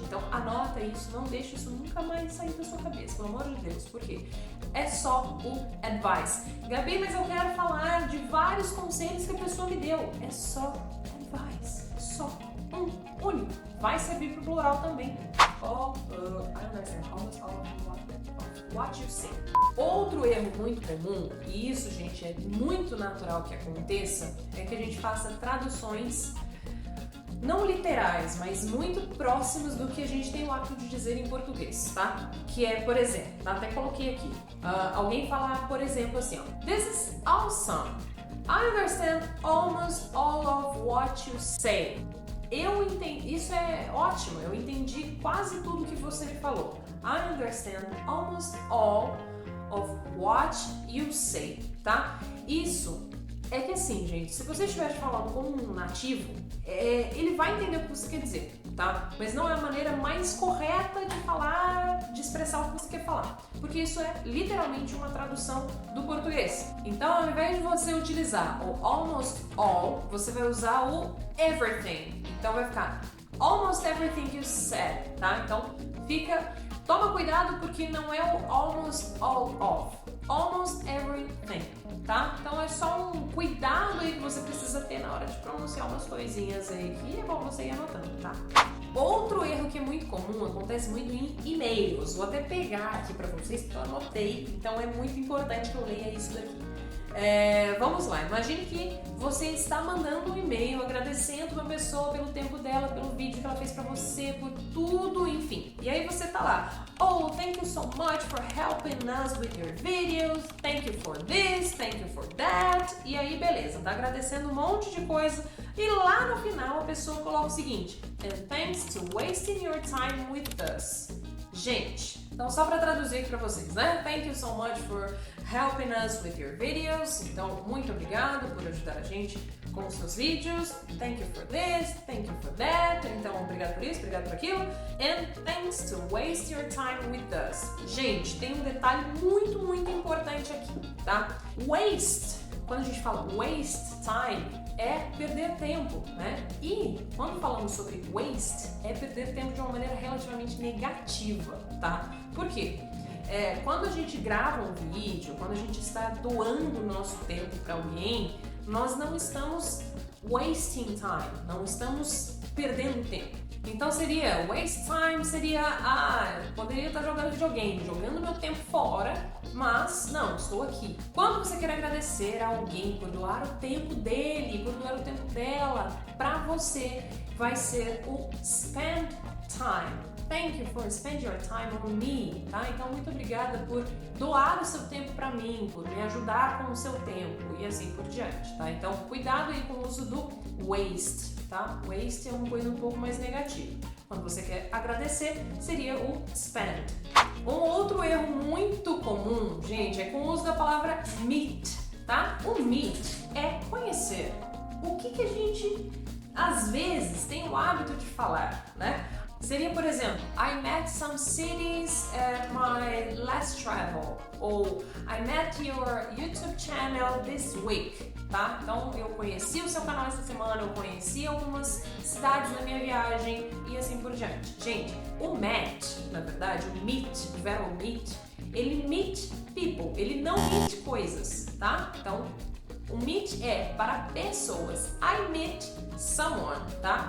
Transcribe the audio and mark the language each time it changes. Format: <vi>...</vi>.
<pt>Então anota isso, não deixe isso nunca mais sair da sua cabeça, pelo amor de Deus, porque é só o advice. Gabi, mas eu quero falar de vários conselhos que a pessoa me deu. É só advice, só um único. Vai servir pro plural também.</pt> <en>I understand almost all of what you say.</en> <pt>Outro erro muito comum, e isso, gente, é muito natural que aconteça, é que a gente faça traduções não literais, mas muito próximas do que a gente tem o hábito de dizer em português, tá? Que é, por exemplo, até coloquei aqui, alguém falar, por exemplo, assim, ó:</pt> <en>This is awesome. I understand almost all of what you say.</en> <pt>Eu entendi, isso é ótimo, eu entendi quase tudo que você me falou.</pt> <en>I understand almost all of what you say,</en> <pt>tá? Isso é que assim, gente, se você estiver falando como um nativo, ele vai entender o que você quer dizer, tá? Mas não é a maneira mais correta de falar, de expressar o que você quer falar, porque isso é literalmente uma tradução do português. Então, ao invés de você utilizar o</pt> <en>almost all,</en> <pt>você vai usar o everything. Então vai ficar</pt> <en>almost everything you said,</en> <pt>tá? Então toma cuidado porque não é o</pt> <en>almost all of, almost everything,</en> <pt>tá? Então é só um cuidado aí que você precisa ter na hora de pronunciar umas coisinhas aí que é bom você ir anotando, tá? Outro erro que é muito comum, acontece muito em e-mails. Vou até pegar aqui pra vocês porque eu anotei, então é muito importante que eu leia isso daqui. Vamos lá, imagine que você está mandando um e-mail agradecendo uma pessoa pelo tempo dela, pelo vídeo que ela fez pra você, por tudo, enfim. E aí você tá lá:</pt> <en>oh, thank you so much for helping us with your videos, thank you for this, thank you for that.</en> <pt>E aí beleza, tá agradecendo um monte de coisa e lá no final a pessoa coloca o seguinte:</pt> <en>and thanks to wasting your time with us.</en> <pt>Gente, então só para traduzir aqui para vocês, né?</pt> <en>Thank you so much for helping us with your videos.</en> <pt>Então, muito obrigado por ajudar a gente com os seus vídeos.</pt> <en>Thank you for this, thank you for that.</en> <pt>Então, obrigado por isso, obrigado por aquilo.</pt> <en>And thanks to waste your time with us.</en> <pt>Gente, tem um detalhe muito importante aqui, tá? Waste, quando a gente fala waste time, é perder tempo, né? E quando falamos sobre waste, é perder tempo de uma maneira relativamente negativa, tá? Por quê? Quando a gente grava um vídeo, quando a gente está doando o nosso tempo para alguém, nós não estamos wasting time, não estamos perdendo tempo. Então seria waste time, poderia estar jogando videogame, jogando meu tempo fora, mas não, estou aqui. Quando você quer agradecer a alguém por doar o tempo dele, por doar o tempo dela para você, vai ser o spend time.</pt> <en>thank you for spending your time on me,</en> <pt>tá? Então, muito obrigada por doar o seu tempo para mim, por me ajudar com o seu tempo e assim por diante, tá? Então, cuidado aí com o uso do waste, tá? Waste é uma coisa um pouco mais negativa. Quando você quer agradecer, seria o spend. Um outro erro muito comum, gente, é com o uso da palavra meet, tá? O meet é conhecer. O que a gente, às vezes, tem o hábito de falar, né?</pt> <en>Seria, por exemplo, I met some cities at my last travel.</en> <pt>Ou</pt> <en>I met your YouTube channel this week, tá?</en> <pt>Então, eu conheci o seu canal essa semana, eu conheci algumas cidades na minha viagem e assim por diante. Gente, o met, na verdade, o meet, o verbo meet, ele</pt> <en>meet people,</en> <pt>ele não meet coisas, tá? Então, o meet é para pessoas.</pt> <en>I meet someone,</en> <pt>tá?</pt>